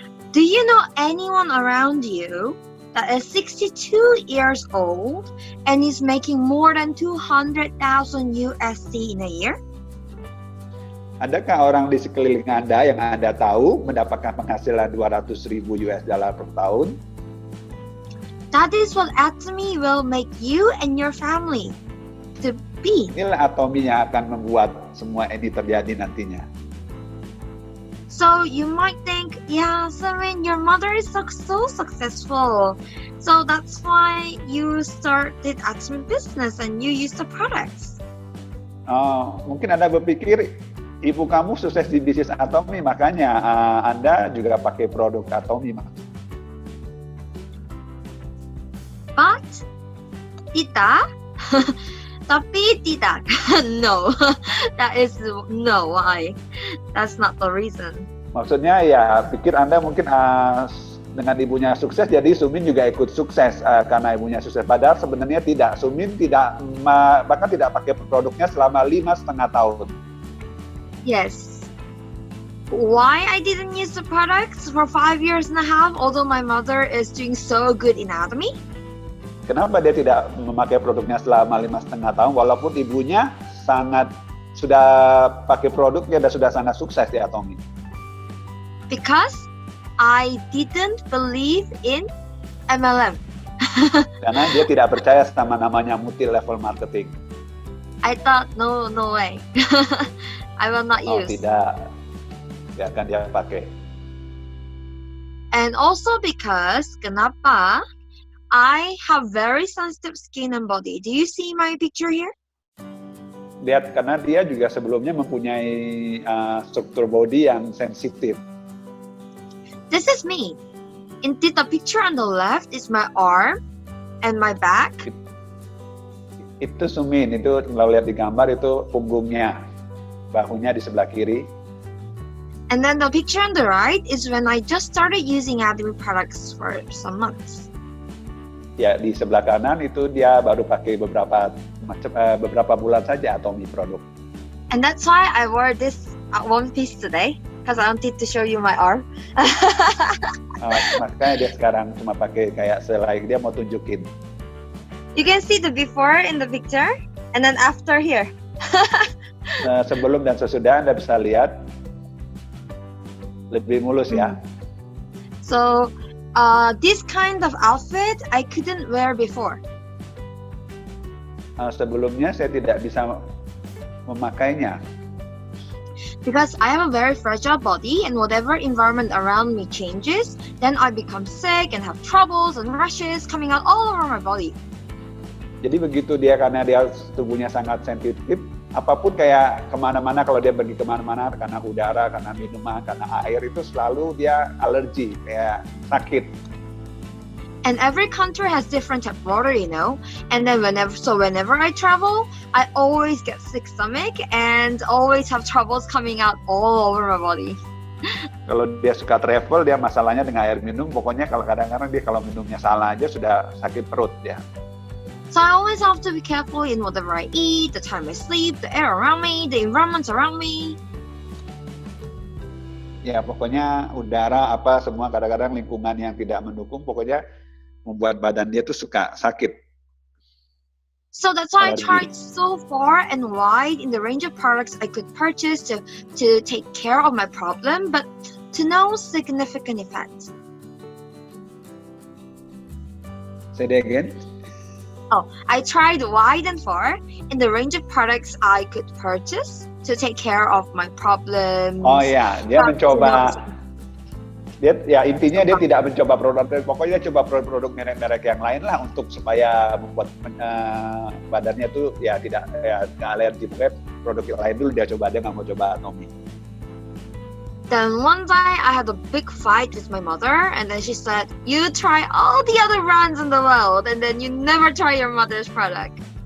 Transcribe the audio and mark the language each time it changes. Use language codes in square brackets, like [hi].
[en] Do you know anyone around you that is 62 years old and is making more than 200,000 USD in a year? [id] Adakah orang di sekeliling Anda yang Anda tahu mendapatkan penghasilan 200.000 US dollar per tahun? [en] That is what Atomy will make you and your family to be. [id] Inilah Atomy yang akan membuat semua ini terjadi nantinya. [en] So you might think, yeah, Samin, your mother is so successful. So that's why you started Atomy business and you use the products. [id] Mungkin Anda berpikir, ibu kamu sukses di bisnis Atomy, makanya Anda juga pakai produk Atomy. [en] But, [id] tidak. Tapi tidak. [en] No. That is no. Why? That's not the reason. [id] Maksudnya ya, pikir Anda mungkin dengan ibunya sukses, jadi Sumin juga ikut sukses karena ibunya sukses. Padahal sebenarnya tidak. Sumin tidak, bahkan tidak pakai produknya selama 5,5 tahun. [en] Yes. Why I didn't use the products for 5.5 years, although my mother is doing so good in Atomy? [id] Kenapa dia tidak memakai produknya selama 5,5 tahun, walaupun ibunya sudah pakai produknya dan sudah sangat sukses di Atomy? [en] Because I didn't believe in MLM. [id] Karena dia tidak percaya sama namanya multi-level marketing. [en] I thought, no way. I will not use. [id] Tidak. Dia akan dia pakai. [en] And also because, [id] kenapa? [en] I have very sensitive skin and body. Do you see my picture here? [id] Lihat, karena dia juga sebelumnya mempunyai struktur body yang sensitif. [en] This is me. Indeed, the picture on the left is my arm and my back. [id] Itu Sumin, itu kalau lihat di gambar itu punggungnya, bahunya di sebelah kiri. [en] And then the picture on the right is when I just started using Atomy products for some months. [id] Ya, di sebelah kanan itu dia baru pakai beberapa bulan saja Atomy produk. [en] And that's why I wore this one piece today, because I wanted to show you my arm. [id] Makanya dia sekarang cuma pakai kayak selai, dia mau tunjukin. [en] You can see the before in the picture, and then after here. [id] Sebelum dan sesudah Anda bisa lihat lebih mulus ya. [en] So, this kind of outfit I couldn't wear before. [id] Sebelumnya saya tidak bisa memakainya. [en] Because I have a very fragile body and whatever environment around me changes, then I become sick and have troubles and rashes coming out all over my body. [id] Jadi begitu dia, karena dia tubuhnya sangat sensitif, apapun kayak kemana-mana, kalau dia pergi kemana-mana karena udara, karena minuman, karena air itu selalu dia alergi, kayak sakit. [en] And every country has different type of water, you know. And then whenever I travel, I always get sick stomach and always have troubles coming out all over my body. [id] Kalau dia suka travel, dia masalahnya dengan air minum. Pokoknya kalau kadang-kadang dia kalau minumnya salah aja sudah sakit perut ya. [en] So I always have to be careful in whatever I eat, the time I sleep, the air around me, the environment around me. [id] Ya pokoknya udara apa semua, kadang-kadang lingkungan yang tidak mendukung, pokoknya membuat badan dia tuh suka sakit. [en] So that's why I [id] Alergi. [en] tried so far and wide in the range of products I could purchase to take care of my problem, but to no significant effect. Say that again. Oh, I tried wide and far in the range of products I could purchase to take care of my problems. [id] Oh ya, dia [en] but [id] mencoba. [en] to no- [id] Dia intinya dia tidak mencoba produk, pokoknya coba produk merek-merek yang lain lah untuk supaya membuat badannya tuh ya tidak nggak alergi. Pokoknya produk yang lain dulu dia coba, dia nggak mau coba Atomy. [en] Then one day I had a big fight with my mother, and then she said, "You try all the other brands in the world, and then you never try your mother's product."